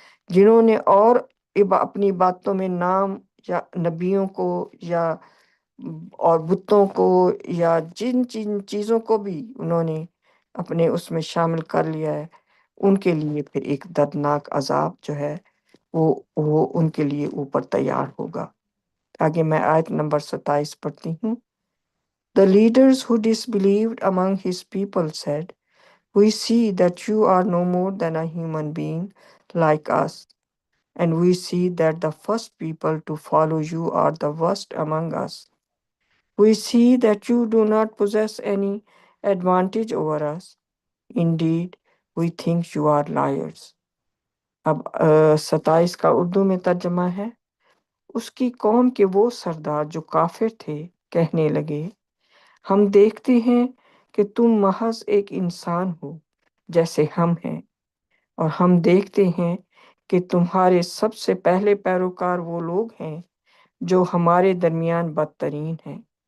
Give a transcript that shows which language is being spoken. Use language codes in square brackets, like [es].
[ur] جنہوں نے اپنی باتوں میں نام یا نبیوں کو یا اور بتوں کو یا جن چیزوں کو بھی انہوں نے اپنے اس میں شامل کر لیا ہے، ان کے لیے پھر ایک دردناک عذاب جو ہے وہ ان کے لیے اوپر تیار ہوگا۔ آگے میں آیت نمبر 27 پڑھتی ہوں۔ [en] The leaders who disbelieved among his people said, "We see that you are no more than a human being like us, and we see that the first people to follow you are the worst among us. We see that you do not possess any advantage over us. Indeed, we think you are liars." [ur] اب 27 کا اردو میں ترجمہ ہے۔ اس کی قوم کے وہ سردار جو کافر تھے کہنے لگے، ہم دیکھتے ہیں کہ تم محض ایک انسان ہو جیسے ہم ہیں، اور ہم دیکھتے ہیں کہ تمہارے سب سے پہلے پیروکار وہ لوگ ہیں جو ہمارے درمیان بدترین ہیں۔